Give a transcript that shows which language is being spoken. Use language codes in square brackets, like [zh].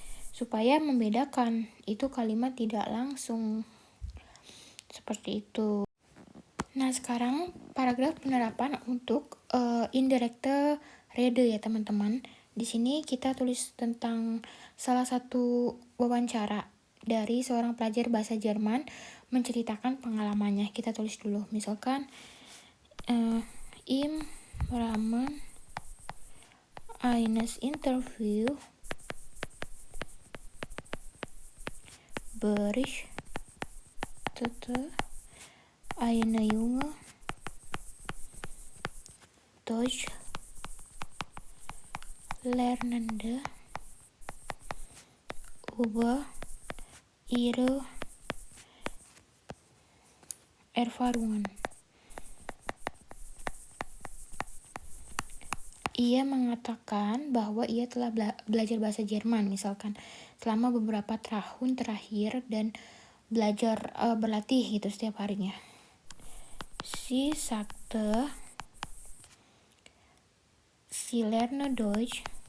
[id] Supaya membedakan itu kalimat tidak langsung. Seperti itu. Nah, sekarang paragraf penerapan untuk indirekte Rede ya, teman-teman. Di sini kita tulis tentang salah satu wawancara dari seorang pelajar bahasa Jerman menceritakan pengalamannya. Kita tulis dulu. [de] Misalkan im Rahmen eines Interview berichtete eine junge Deutsch Lernende über ihre Erfahrungen. [id] Ia mengatakan bahwa ia telah belajar bahasa Jerman misalkan selama beberapa tahun terakhir dan belajar berlatih gitu setiap harinya. [de] Sie sagte, sie lerne Deutsch.